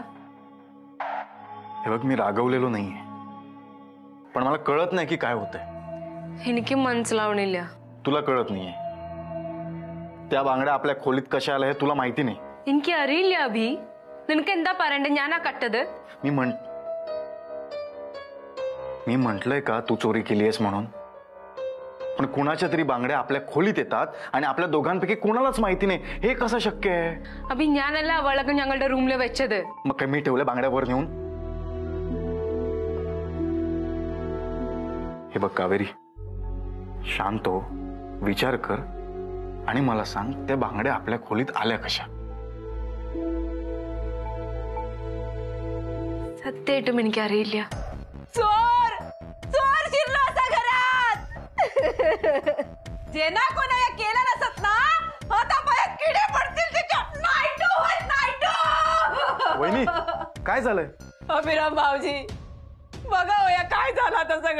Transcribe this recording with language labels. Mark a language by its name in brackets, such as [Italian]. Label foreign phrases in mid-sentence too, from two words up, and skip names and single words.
[Marathi] हे बघ, मी रागवलेलो नाहीये, पण मला कळत नाही की काय होतंय. [Malayalam] എനിക്ക് മനസ്സിലാവണില്ല. [Marathi] तुला कळत नाहीये. त्या बांगड्या आपल्या खोलीत कशा आल्या हे तुला माहिती नाही. [Malayalam] എനിക്ക് അറിയില്ല അഭി. നിനക്ക് എന്താ പറയണ്ടേ? ഞാനാ കട്ടത്. [Marathi] मी म्हंटलय का तू चोरी केलीयस म्हणून? पण कुणाच्या तरी बांगड्या आपल्या खोलीत येतात आणि आपल्या दोघांपैकी कुणालाच माहिती नाही. हे कसं शक्य आहे? [Malayalam] അഭി, ഞാനല്ല അവളൊക്കെ ഞങ്ങളുടെ റൂമിൽ വെച്ചത്. [Marathi] मग काय मी ठेवल्या बांगड्यावर नेऊन? हे बघ कावेरी, शांत हो, विचार कर आणि मला सांग, त्या बांगड्या आपल्या खोलीत आल्या कशा? [Malayalam] സത്യമായിട്ടും എനിക്കറിയില്ല. [Marathi] चोर चोर शिरलो असा घरात. जे ना कोणा या केलं नसत ना, आता पायात किडे पडतील त्याच्या. नाईटो होत नाईटो. वहिनी, काय झालंय? अभिराम भाऊजी, बघा हो या काय झालं आता.